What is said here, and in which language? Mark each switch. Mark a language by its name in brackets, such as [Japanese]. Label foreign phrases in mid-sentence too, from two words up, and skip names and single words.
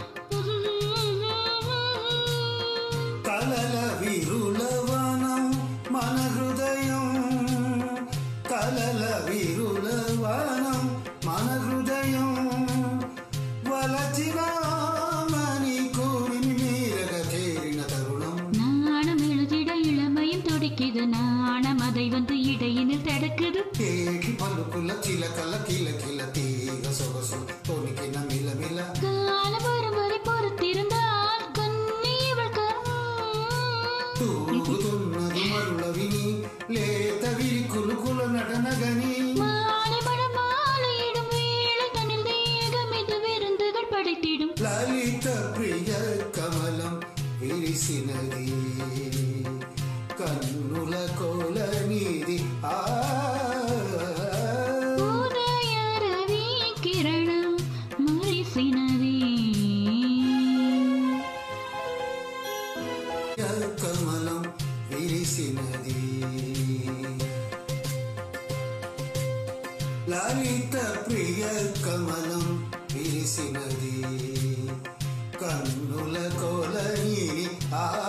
[Telugu] కలల విరులవనం మన హృదయం కలల విరులవనం మన హృదయం వలచినామని కూడిని మీరగ చేరిన తరుణం [Tamil] நாணம் எழுதிட இளமையும் துடிக்குது நாணம் அதை வந்து இடையினில் தடுக்குது [Telugu] కేకి పలుకుల చిలకల కిలకిల తీగ సొగసు తొణికిన మిలమిల [Tamil] காலம் வரும் வரை பொறுத்திருந்தால் கண்ணி இவள் [Telugu] తూగుతున్నది మరుల విని లేత విరికులుకుల నటనగని [Tamil] மாலை மழை மாலையிடும் வேளை தனில் தேகம் இது விருந்துகள் படைத்திடும் [Telugu] లలిత ప్రియ కమలం విరిసినది కన్నుల కోలనిది ఆ ఉదయ రవి కిరణం మరిసినది కమలం విరిసినది లలిత ప్రియ కమలం విరిసినది కన్నుల కోలనిది ఆ